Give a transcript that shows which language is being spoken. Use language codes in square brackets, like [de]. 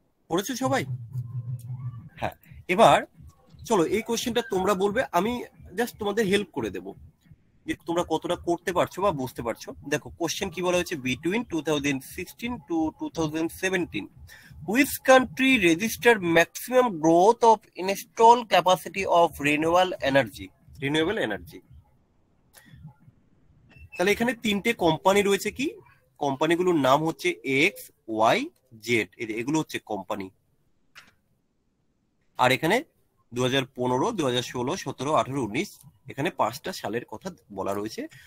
[bn] পড়েছো সবাই? হ্যাঁ, এবার চলো এই কোশ্চেনটা তোমরা বলবে, আমি জাস্ট তোমাদের হেল্প করে দেবো যে তোমরা কতটা করতে পারছো বা বুঝতে পারছো। দেখো কোশ্চেন কি বলা হয়েছে, [en] Between 2016 to 2017 which country registered maximum growth of installed capacity of renewable energy। [bn] তাহলে এখানে তিনটে কোম্পানি রয়েছে, কি কোম্পানিগুলোর নাম হচ্ছে এক্স ওয়াই জেড, এগুলো হচ্ছে কোম্পানি। আর এখানে 2015, 2016, 17, 18, 19 এখানে 5টা সালের কথা বলা রয়েছে।